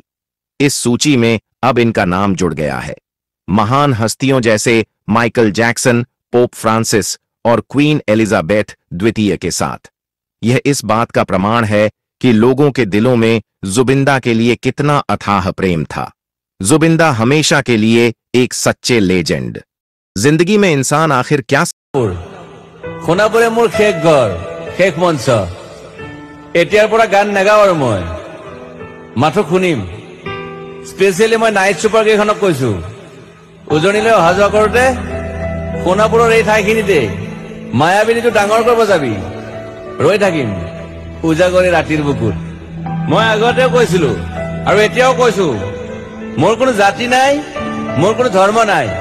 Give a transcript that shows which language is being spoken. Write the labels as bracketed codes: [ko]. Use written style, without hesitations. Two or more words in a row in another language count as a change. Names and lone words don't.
[hi] इस सूची में अब इनका नाम जुड़ गया है, महान हस्तियों जैसे माइकल जैक्सन, पोप फ्रांसिस और क्वीन एलिजाबेथ द्वितीय के साथ। यह इस बात का प्रमाण है कि लोगों के दिलों में जुबिंदा के लिए कितना अथाह प्रेम था। जुबिंदा हमेशा के लिए एक सच्चे लेजेंड। जिंदगी में इंसान आखिर क्या [as] শুনাপৰে মোৰ শেষ ঘৰ, শেষ মঞ্চ। এতিয়াৰ পৰা গান নাগাওঁ আৰু মই মাথো শুনিম। স্পেচিয়েলি মই [en] night super [as] কেইখনক কৈছো, উজনিলৈ অহা যোৱা কৰোঁতে সোণাপুৰৰ এই ঠাইখিনিতে মায়াবিনীটো ডাঙৰ কৰিব যাবি ৰৈ থাকিম উজাগৰে ৰাতিৰ বুকুত মই আগতেও কৈছিলো আৰু এতিয়াও কৈছো মোৰ কোনো জাতি নাই মোৰ কোনো ধৰ্ম নাই